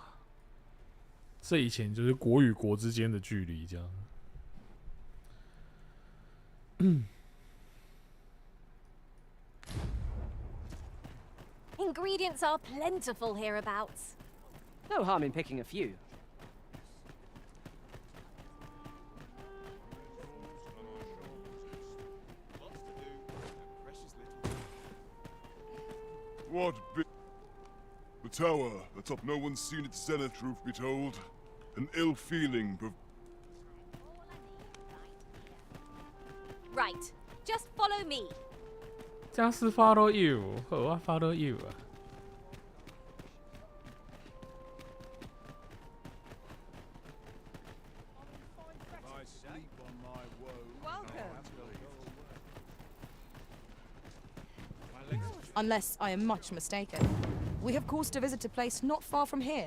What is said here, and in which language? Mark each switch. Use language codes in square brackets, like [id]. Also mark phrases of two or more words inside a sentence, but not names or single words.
[zh] 这以前就是国与国之间的距离，这样。 [en] Ingredients are plentiful hereabouts. No harm in picking a few. What the tower atop no one's seen its zenith, truth be told. An ill feeling. Right. Just follow me. [zh] 这样是 [en] follow you， [zh] 好啊 ， [en] follow you [zh] 啊。 [en] Unless I am much mistaken, we have caused a visit to a place not far from here.